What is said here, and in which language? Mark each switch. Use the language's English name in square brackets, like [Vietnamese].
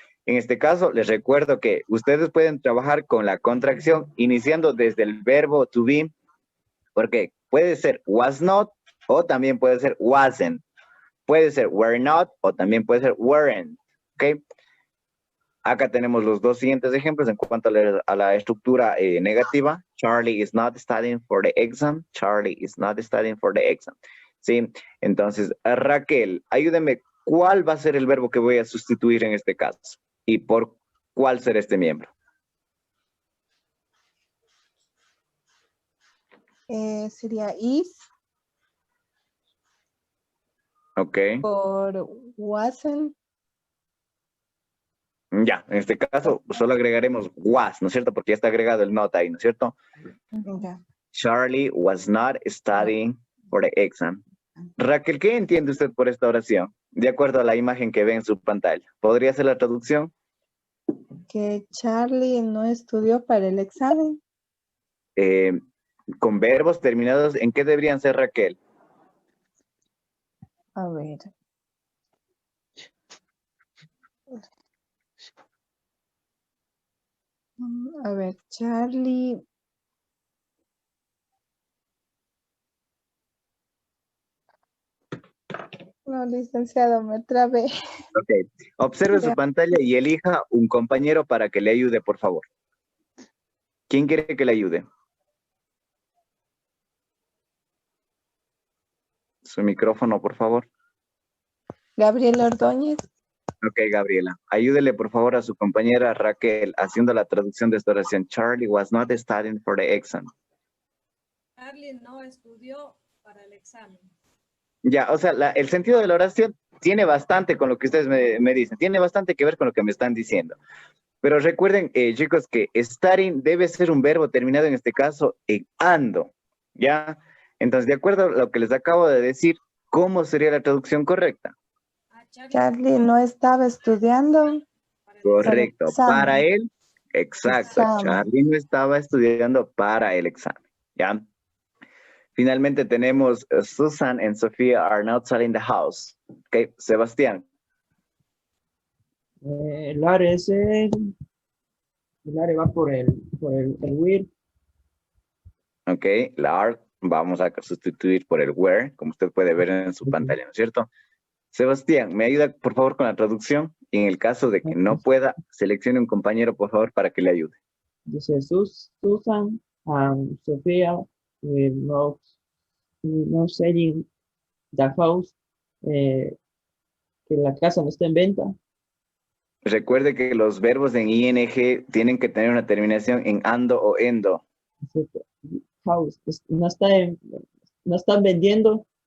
[Spanish] En este caso, les recuerdo que ustedes pueden trabajar con la contracción iniciando desde el verbo to be, porque puede ser was not o también puede ser wasn't. Puede ser were not o también puede ser weren't. ¿Ok? Acá tenemos los dos siguientes ejemplos en cuanto a la estructura negativa. [English] Charlie is not studying for the exam. Charlie is not studying for the exam. [Spanish] ¿Sí? Entonces, Raquel, ayúdeme. ¿Cuál va a ser el verbo que voy a sustituir en este caso? ¿Y por cuál será este miembro? Sería is Ok. por wasn't. Ya, en este caso solo agregaremos was, ¿no es cierto? Porque ya está agregado el not ahí, ¿no es cierto? Ya. [English] Charlie was not studying for the exam. [Spanish] Raquel, ¿qué entiende usted por esta oración? De acuerdo a la imagen que ve en su pantalla. ¿Podría ser la traducción? Que Charlie no estudió para el examen. Con verbos terminados, ¿en qué deberían ser, Raquel? A ver. A ver, Charlie. No, licenciado, me trabé. Ok. Observe su pantalla y elija un compañero para que le ayude, por favor. ¿Quién quiere que le ayude? Su micrófono, por favor. Gabriel Ordóñez. Ok, Gabriela. Ayúdele, por favor, a su compañera Raquel haciendo la traducción de esta oración. [English] Charlie was not studying for the exam. [Spanish] Charlie no estudió para el examen. Ya, o sea, el sentido de la oración tiene bastante con lo que ustedes me dicen. Tiene bastante que ver con lo que me están diciendo. Pero recuerden, chicos, que studying debe ser un verbo terminado en este caso en ando. ¿Ya? Entonces, de acuerdo a lo que les acabo de decir, ¿cómo sería la traducción correcta? Charlie no estaba estudiando. Correcto. Para él, exacto. Examen. Charlie no estaba estudiando para el examen. ¿Ya? Finalmente tenemos [English] Susan and Sofía are not selling the house. [Spanish] Ok, Sebastián. El are es el are va por el will. Ok, la are vamos a sustituir por el where, como usted puede ver en su pantalla, ¿no es cierto? Sebastián, ¿me ayuda por favor con la traducción? Y en el caso de que no pueda, seleccione un compañero por favor para que le ayude. Dice [English] Susan and Sofía will not selling the house. [Spanish] Que la casa no está en venta. Recuerde que los verbos en ing tienen que tener una terminación en ando o endo. House, no están vendiendo.